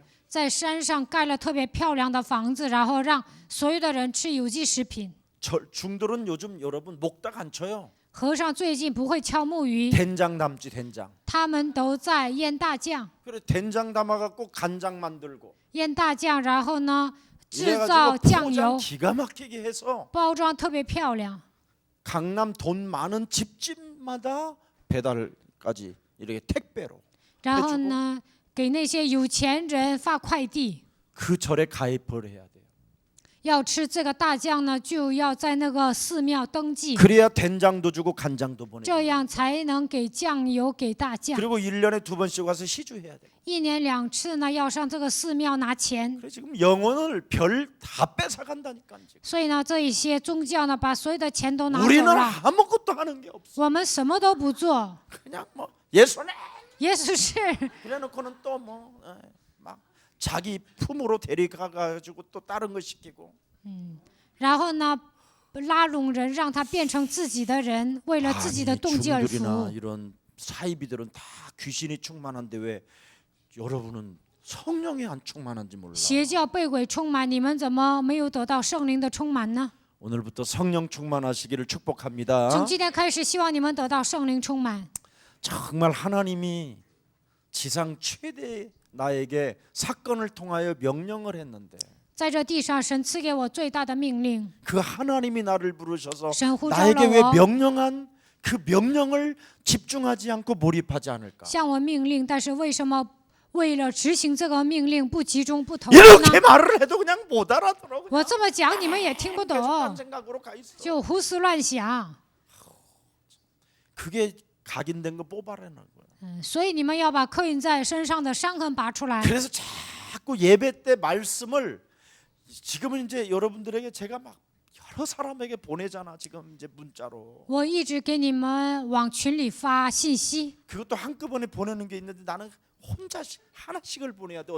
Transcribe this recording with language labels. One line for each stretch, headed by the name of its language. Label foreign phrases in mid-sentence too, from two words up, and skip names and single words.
Chinese: 在山上盖了特别漂亮的房子，然后让所有的人吃有机食品。
Korean: 중들은 요즘 여러분 목닥 안 쳐요.
Chinese: 和尚最近不会敲木鱼，
Korean: 된장 담지 된장.
Chinese: 他们都在腌大酱，
Korean: 그래 된장 담아갖고 간장 만들고
Chinese: 腌大酱，然后呢制造
Korean: 이래가지고
Chinese: 酱
Korean: 포장
Chinese: 油，
Korean: 기가 막히게 해서
Chinese: 包装特别漂亮。
Korean: 강남 돈 많은 집집마다 배달까지 이렇게 택배로
Chinese: 然后呢，给那些有钱人发快递。
Korean: 그 절에 가입을 해야 돼요.
Chinese: 要吃这个大酱呢，就要在那个寺庙登记，
Korean: 그래야 된장도 주고 간장도
Chinese: 这
Korean: 보내요.
Chinese: 样才能给酱油给大酱。
Korean: 그리고 1년에 2번씩 와서 시주해야 돼요.
Chinese: 1 年2次呢，要上这个寺庙拿钱。
Korean: 그래 지금 영혼을 별 다 뺏어간다니까 지금.
Chinese: 所以呢，这一些宗教呢，把所有的钱都拿走
Korean: 우리는
Chinese: 了，
Korean: 아무것도 하는 게 없어.
Chinese: 我们什么都不做。
Korean: 그냥 뭐 예수네.
Chinese: 耶稣是，
Korean: 그래놓고는 또 뭐 막 자기 품으로 데려가가지고 또 다른 거 시키고.
Chinese: 然后呢，拉拢人，让他变成自己的人，为了自己的动机而服
Korean: 중들이나
Chinese: 务。
Korean: 이런 사이비들은 다 귀신이 충만한데 왜 여러분은 성령이 안 충만한지 몰라.
Chinese: 邪教被鬼充满，你们怎么没有得到圣灵的充满呢？
Korean: 오늘부터 성령 충만하시기를 축복합니다.
Chinese: 从今天开始，希望你们得到圣灵充满。
Korean: 정말 하나님이 지상 최대 나에게 사건을 통하여 명령을 했는데
Chinese: 在这地上，神赐给我最大的命令，
Korean: 그 하나님이 나를 부르셔서
Chinese: 神呼召
Korean: 나에게
Chinese: 了
Korean: 왜
Chinese: 我，
Korean: 명령한 그 명령을 집중하지 않고 몰입하지 않을까?
Chinese: 向我命令，但是为什么为了执行这个命令不集中不投入呢？
Korean: 이렇게 말을 해도 그냥 못 알아들어.
Chinese: 我这么讲，你们也听不
Korean: 계속 딴
Chinese: 懂，
Korean: 생각으로 가 있어.
Chinese: 就胡思乱想。
Korean: 그게 각인된 거 뽑아내는 거야.
Chinese: 所以你们要把刻印在身上的伤痕拔出来。
Korean: 그래서 자꾸 예배 때 말씀을 지금은 이제 여러분들에게 제가 막 여러 사람에게 보내잖아. 지금 이제 문자로.
Chinese: 我一直给你们往群里发信息，
Korean: 그것도 한꺼번에 보내는 게 있는데 나는 혼자 하나씩을 보내야 돼.